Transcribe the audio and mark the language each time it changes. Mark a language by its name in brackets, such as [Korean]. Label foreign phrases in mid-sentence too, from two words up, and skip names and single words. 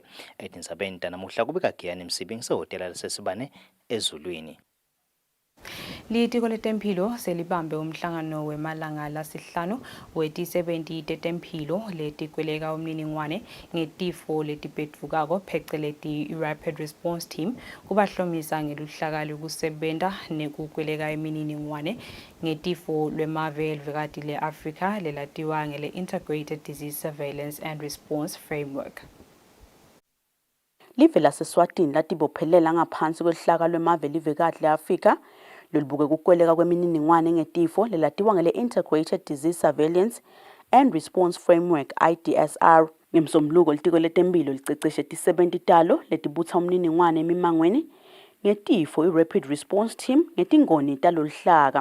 [Swati] Etindzabeni tanamuhla kubika Giyani Msibi ngisehhotela lasesibane ezulwini. Litiko letemphilo selibambe umhlangano wemalanga lasihlanu weti-70 tetemphilo letikweleka umniningwane ngetifo letiphetfukako pheceleti i- [English] Rapid Response Team [Swati] kubahlomisa ngeluhlaka lokusebenta nekukweleka imininingwane ngetifo lwemave elivekati le-Afrika lelatiwa ngele- [English] Integrated Disease Surveillance and Response Framework. [Swati] Live laseswatini latibophelela ngaphansi kwehlaka lwemave livekati le-Afrika lolubuke kukweleka kwemininingwane ngetifo lelatiwa ngele- [English] Integrated Disease Surveillance and Response Framework IDSR. [Swati] Ngemsombuluko litiko letemphilo liceceshe ti-70 talo letibutsa umniningwane emimangweni ngetifo i- [English] Rapid Response Team [Swati] ngetingoni taloluhlaka.